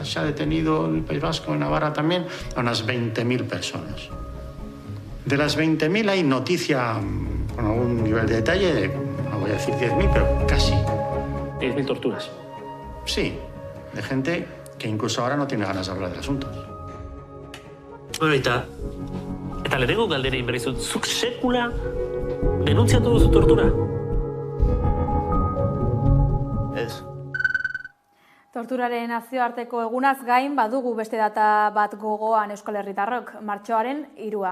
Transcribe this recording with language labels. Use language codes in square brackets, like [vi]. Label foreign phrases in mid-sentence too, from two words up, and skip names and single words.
[es] Se ha detenido en el País Vasco, en Navarra también, a unas 20.000 personas. De las 20.000 hay noticia con algún nivel de detalle, no voy a decir 10.000, pero casi. 10.000 torturas. Sí, de gente que incluso ahora no tiene ganas de hablar del asunto. [eu] Bueno, eta lehenengo galdera inberizut, zuk sekula denuntziatu duzu tortura? Ez. Torturaren nazioarteko egunaz gain badugu beste data bat gogoan Euskal Herritarrok, martxoaren 3.